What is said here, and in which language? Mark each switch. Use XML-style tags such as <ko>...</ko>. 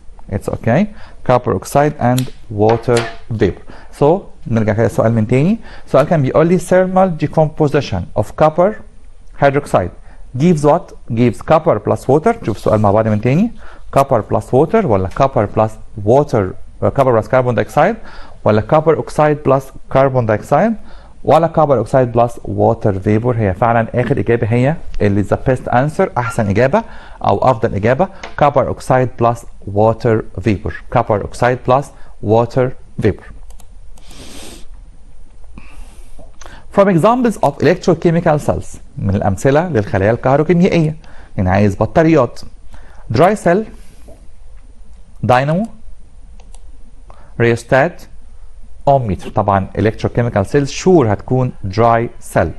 <en>It's okay, copper oxide and water vapour.</en> <ar>سو نرجع كده السؤال من تاني. السؤال كان بيقول لي</ar> <en>thermal decomposition of copper hydroxide gives what؟ gives copper plus water.</en> <ar>نشوف السؤال مع بعض من تاني.</ar> <en>copper plus water ولا copper plus water copper plus carbon dioxide ولا copper oxide plus carbon dioxide ولا copper oxide plus water vapor؟</en> <ar>هي فعلا اخر اجابه هي اللي the best answer، احسن اجابه او افضل اجابه،</ar> <en>copper oxide plus water vapor. copper oxide plus water vapor. From examples of electrochemical cells،</en> <ar>من الامثله للخلايا الكهروكيميائيه، يعني عايز بطاريات.</ar> <en>dry cell، dynamo, rheostat, ohmmeter. طبعا electrochemical cells sure هتكون dry cell.</en>